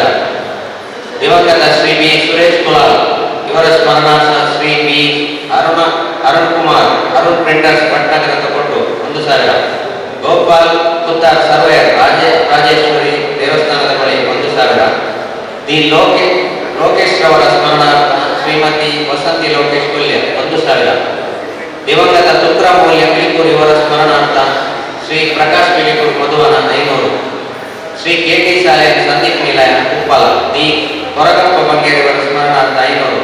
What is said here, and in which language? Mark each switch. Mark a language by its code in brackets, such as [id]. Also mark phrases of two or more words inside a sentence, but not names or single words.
[kn] ದಿವಂಗತ ಶ್ರೀ ಬಿ ಸುರೇಶ್ ಕುಲಾಲ್ ಇವರ ಸ್ಮರಣಾರ್ಥ ಶ್ರೀ ಬಿ ಅರುಣ್ ಕುಮಾರ್ ಅರುಣ್ ಪ್ರಿಂಟರ್ಸ್ ಪಟ್ಟಣಕ್ಕೆ ಕೊಟ್ಟು 1000. 1,000. ಗೋಪಾಲ್ ಕುತ್ತಾರ್ ಸರ್ವೇಯರ್ ರಾಜೇಶ್ವರಿ ದೇವಸ್ಥಾನದ ಬಳಿ 1,000. ದಿ ಲೋಕೇಶ್ ರವರ ಸ್ಮರಣಾರ್ಥ ಶ್ರೀಮತಿ ವಸಂತಿ ಲೋಕೇಶ್ ಕೊಲ್ಯ 1,000. ದಿವಂಗತ ತುಕ್ರಾಮೂಲ್ಯ ಪಿಲಿಕೂರ್ ಇವರ ಸ್ಮರಣಾರ್ಥ ಶ್ರೀ ಪ್ರಕಾಶ್ ಪಿಲಿಕೂರ್ ಮಧುವನ 500. ಶ್ರೀ ಕೆಟಿ ಶಾಲೆ ಸಂದೀಪ್ ನಿಲಯ ಉಪ್ಪಲ ದಿ ಕೊರಗಪ್ಪ ಬಂಗೇರಿ ಇವರ ಸ್ಮರಣಾರ್ಥ 500.